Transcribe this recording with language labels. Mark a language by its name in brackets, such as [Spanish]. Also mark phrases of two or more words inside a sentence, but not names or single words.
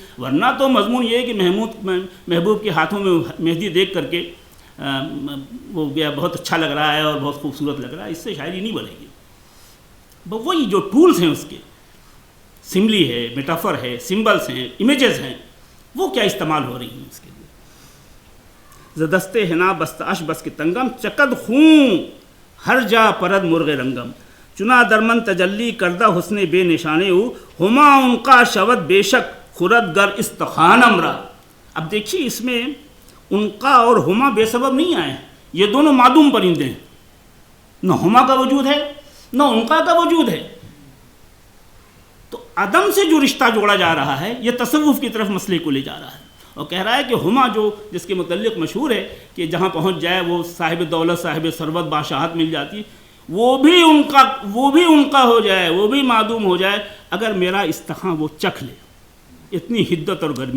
[Urdu] ورنہ تو مضمون یہ ہے کہ محبوب کے ہاتھوں میں مہندی دیکھ کر کے وہ گیا بہت اچھا لگ رہا ہے اور بہت خوبصورت لگ رہا ہے، اس سے شاعری نہیں بنے گی۔ وہی جو ٹولز ہیں اس کے، سملی ہے، میٹافر ہے، سمبلز ہیں، امیجز ہیں، وہ کیا استعمال ہو رہی ہیں اس کے لیے۔ [Persian] زدستے ہنا بستاش بس کی تنگم، چکد خون ہر جا پرد مرغ رنگم، چنا درمن تجلی کردہ حسن بے نشانے ہو، ہما ان کا شود بے شک خرد گر استخانم را۔ [Urdu] اب دیکھیے اس میں ان کا اور ہما بے سبب نہیں آئے، یہ دونوں معدوم پرندے ہیں، نہ ہما کا وجود ہے نہ ان کا وجود ہے۔ تو عدم سے جو رشتہ جوڑا جا رہا ہے یہ تصوف کی طرف مسئلے کو لے جا رہا ہے، اور کہہ رہا ہے کہ ہما جو جس کے متعلق مشہور ہے کہ جہاں پہنچ جائے وہ صاحب دولت، صاحب ثروت، بادشاہت مل جاتی، وہ بھی ان کا ہو جائے، وہ بھی معدوم ہو جائے اگر میرا استخاں وہ چکھ لے، اتنی حدت اور گرمی۔